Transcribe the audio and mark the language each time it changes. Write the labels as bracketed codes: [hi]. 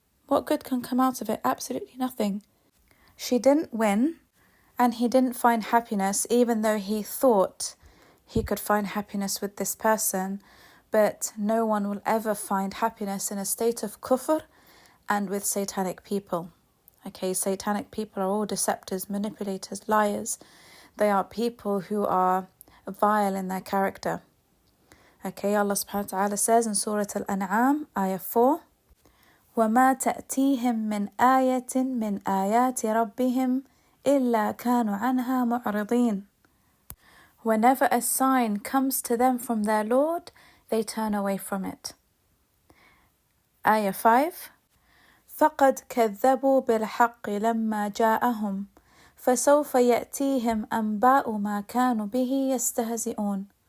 [en] What good can come out of it? Absolutely nothing. She didn't win, and he didn't find happiness, even though he thought he could find happiness with this person. But no one will ever find happiness in a state of kufr and with satanic people. Okay, satanic people are all deceptors, manipulators, liars. They are people who are vile in their character. [ar] Okay, Allah subhanahu wa ta'ala says in Surah Al-An'am, Ayah 4, وَمَا تَأْتِيهِم مِّنْ آيَةٍ مِّنْ آيَاتِ رَبِّهِمْ إِلَّا كَانُوا عَنْهَا مُعْرِضِينَ. [en] Whenever a sign comes to them from their Lord, they turn away from it. [ar] Ayah 5, فَقَدْ كَذَّبُوا بِالْحَقِّ لَمَّا جَاءَهُمْ فَسَوْفَ يَأْتِيهِمْ أَنْبَاءُ مَا كَانُوا بِهِ يَسْتَهْزِئُونَ.